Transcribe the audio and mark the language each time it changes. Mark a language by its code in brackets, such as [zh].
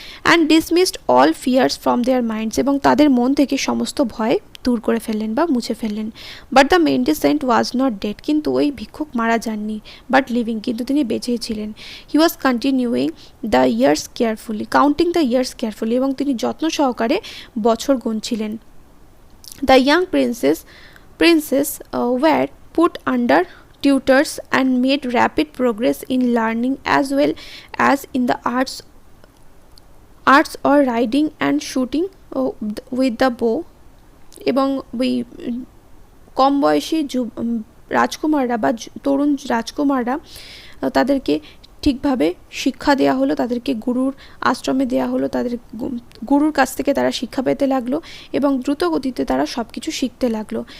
[en] and dismissed all fears from their minds, [bn] এবং তাদের মন থেকে সমস্ত ভয় দূর করে ফেললেন বা মুছে ফেললেন। [en] but the mendicant was not dead, [bn] কিন্তু ওই ভিক্ষুক মারা যাননি, [en] but living, [bn] কিন্তু তিনি বেঁচেই ছিলেন। [en] he was continuing the years carefully, counting the years carefully, [bn] এবং তিনি যত্ন সহকারে বছর গুনছিলেন। [en] The young princess were put under tutors and made rapid progress in learning as well as in the arts or riding and shooting with the bow। [bn] এবং ওই কম বয়সী রাজকুমাররা বা তরুণ রাজকুমাররা তাদেরকে ঠিকভাবে শিক্ষা দেওয়া হলো, তাদেরকে গুরুর আশ্রমে দেওয়া হলো, তাদের গুরুর কাছ থেকে তারা শিক্ষা পেতে লাগলো এবং দ্রুত গতিতে তারা সব কিছু শিখতে লাগলো।